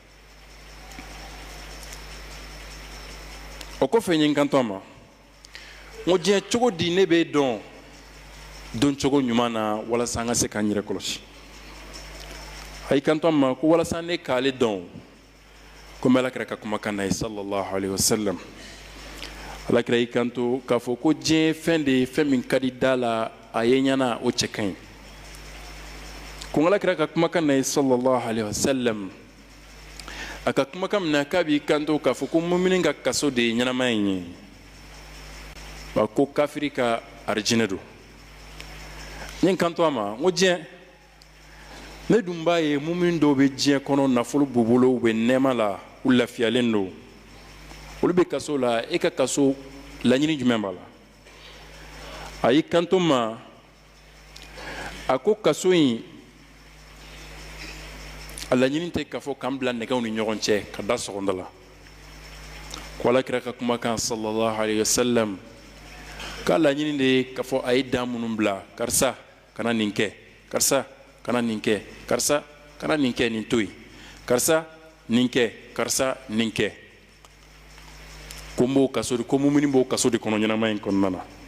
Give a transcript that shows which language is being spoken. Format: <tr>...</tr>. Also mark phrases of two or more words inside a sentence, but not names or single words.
<bm>o kɔfɛ n ye n kanto a ma n ko diɲɛ cogo di ne bɛ dɔn cogo ɲuman na walasa an ka se k'an yɛrɛ kɔlɔsi a y'i kanto a ma ko walasa ne k'ale dɔn komi alakira ka kumakan na ye</bm> <ar>صلى الله عليه وسلم</ar> <bm>alakira y'i kanto k'a fɔ ko diɲɛ fɛn de ye fɛn min ka di da la a ye ɲɛna o cɛ ka ɲi ko alakira ka kumakan na ye</bm> <ar>صلى الله عليه وسلم</ar> <bm>a ka kumakan min na k'a b'i kanto k'a fɔ ko mumini ka kaso de ye ɲɛnamaya in ye wa ko kafiri ka arijinɛ don n ye n kanto a ma n ko diɲɛ ne dun b'a ye mumini dɔw bɛ diɲɛ kɔnɔ nafolo b'u bolo u bɛ nɛɛma la u lafiyalen don olu bɛ kaso la e ka kaso laɲini jumɛn b'a la a y'i kanto n ma a ko kaso in a laɲini tɛ k'a fɔ k'an bila nɛgɛw ni ɲɔgɔn cɛ ka da sɔgɔnda la ko alakira ka kumakan</bm> <ar>صلى الله عليه وسلم</ar> <bm>k'a laɲini de ye k'a fɔ a ye dan minnu bila karisa kana nin kɛ karisa kana nin kɛ karisa kana nin kɛ nin to yen karisa nin kɛ karisa nin kɛ ko n b'o kaso de ko mumini b'o kaso de kɔnɔ ɲɛnama in kɔnɔna na</bm>